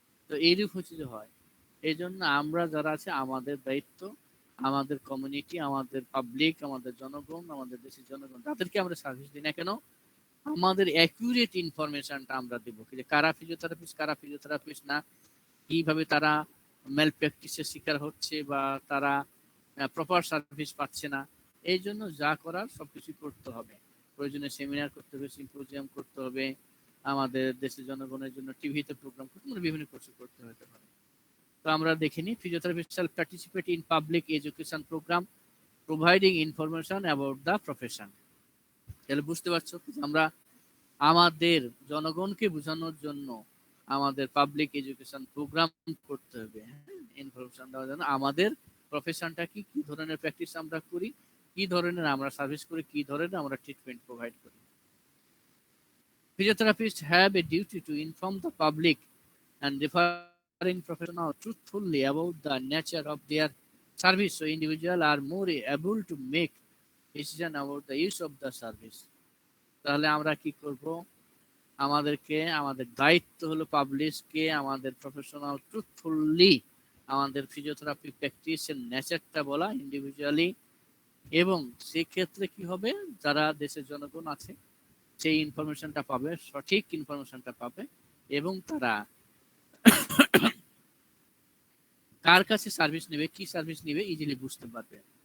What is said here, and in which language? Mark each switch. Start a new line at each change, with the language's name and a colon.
Bangla: তো এইরূপ হচ্ছে যে হয়। এই জন্য আমরা যারা আছে আমাদের দায়িত্ব, আমাদের কমিউনিটি, আমাদের পাবলিক, আমাদের জনগণ, আমাদের দেশের জনগণ, তাদেরকে আমরা সার্ভিস দিই না কেন, আমাদের অ্যাকুরেট ইনফরমেশনটা আমরা দেবো যে কারা ফিজিওথেরাপিস্ট না, কিভাবে তারা মেল প্র্যাকটিসের শিকার হচ্ছে বা তারা প্রপার সার্ভিস পাচ্ছে না। এই জন্য যা করার সবকিছু করতে হবে। প্রয়োজনে সেমিনার করতে হবে, সিম্পোজিয়াম করতে হবে, আমাদের দেশের জনগণের জন্য টিভিতে প্রোগ্রাম করতে, মানে বিভিন্ন কিছু করতে হতে পারে। তো আমরা দেখিনি physiotherapist
English: shall participate in public education program providing information about the profession।
Bangla: তাহলে বুঝতে পারছো যে আমরা আমাদের জনগণকে বোঝানোর জন্য আমাদের পাবলিক এডুকেশন প্রোগ্রাম করতে হবে, ইনফরমেশন দেওয়ার জন্য আমাদের প্রফেশনটা কি, কি ধরনের প্র্যাকটিস আমরা করি, কি ধরনের আমরা সার্ভিস করি, কি ধরনের আমরা ট্রিটমেন্ট প্রোভাইড করি।
English: Physiotherapists have a duty to inform the public and referring professional truthfully about the nature of their service so individuals are more able to make decision about the use of the service।
Bangla: তাহলে আমরা কি করব, আমাদেরকে আমাদের দায়িত্ব হলো পাবলিশকে আমাদের professional ট্রুথফুলি আমাদের ফিজিওথেরাপি প্র্যাকটিসের নেচারটা বলা ইন্ডিভিজুয়ালি, এবং সেক্ষেত্রে কি হবে, যারা দেশের জনগণ আছে সেই ইনফরমেশনটা পাবে, সঠিক ইনফরমেশনটা পাবে, এবং তারা কার কাছে সার্ভিস নেবে, কি সার্ভিস নেবে ইজিলি বুঝতে পারবে।